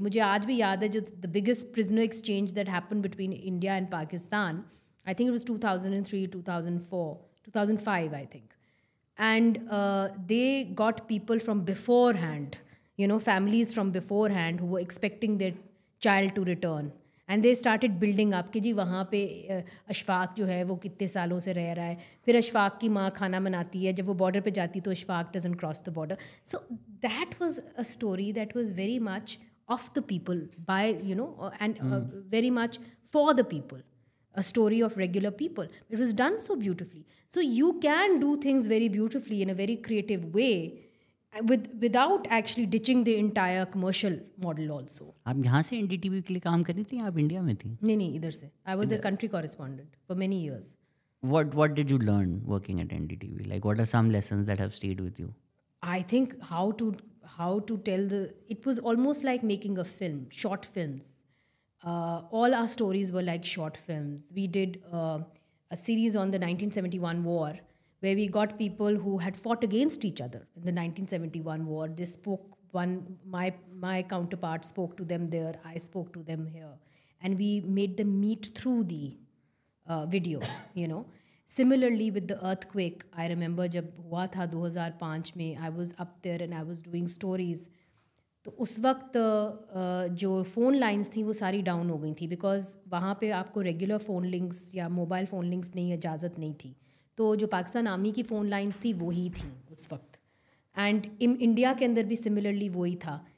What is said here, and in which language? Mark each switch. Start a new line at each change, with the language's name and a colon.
Urdu: مجھے آج بھی یاد ہے جو
English: the biggest prisoner exchange that happened between India and Pakistan, I think it was 2003, 2004, 2005, I think. And they got people from beforehand, families from beforehand who were expecting their child to return. And they started building up
Urdu: کہ جی وہاں پہ اشفاق جو ہے وہ کتنے سالوں سے رہ رہا ہے. پھر اشفاق کی ماں کھانا بناتی ہے, جب وہ بارڈر پہ جاتی تو Ashfaq
English: Doesn't cross the border.
Urdu: So that was a story that was very much of the people by and very much for the people.
English: A story of regular people. It was done so beautifully. So you can do things very beautifully in a very creative way without actually ditching the entire commercial model also.
Urdu: آپ یہاں سے NDTV کے لیے کام کر رہی تھیں, آپ India میں تھیں؟ نہیں, ادھر سے.
English: I was a country correspondent for many years. What did you learn working at NDTV? Like, what are some lessons that have stayed with you? I think how to tell it was almost like making a film, short films. All our stories were like short films. We did a series on the 1971 war where we got people who had fought against each other in the 1971 war. They spoke, my counterpart spoke to them there, I spoke to them here, and we made them meet through the video, Similarly with the earthquake, I remember
Urdu: jab hua tha 2005 mein,
English: I was up there and I was doing stories.
Urdu: تو اس وقت جو phone lines تھیں وہ ساری down ہو گئی تھیں, because وہاں پہ آپ کو ریگولر فون لنکس یا موبائل فون لنکس نہیں, اجازت نہیں تھی. تو جو پاکستان آرمی کی فون لائنس تھی وہی تھیں اس وقت, اینڈ انڈیا کے اندر بھی سملرلی وہی تھا.